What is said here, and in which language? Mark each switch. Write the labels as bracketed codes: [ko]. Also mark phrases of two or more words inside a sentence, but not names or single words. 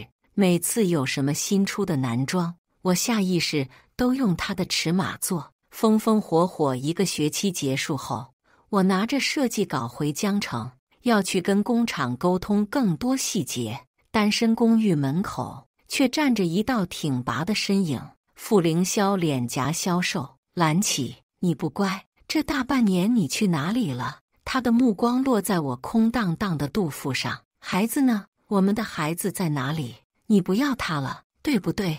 [zh] 每次有什麼新出的男裝，我下意識都用它的尺碼做。風風火火1個學期結束後，我拿着設計稿回江城，要去跟工廠溝通更多細節。單身公寓門口卻站着一道挺拔的身影，傅凌霄臉頰消瘦。藍起，你不乖，這大半年你去哪裡了？他的目光落在我空蕩蕩的肚腹上。孩子呢？我們的孩子在哪裡？你不要他了，對不對？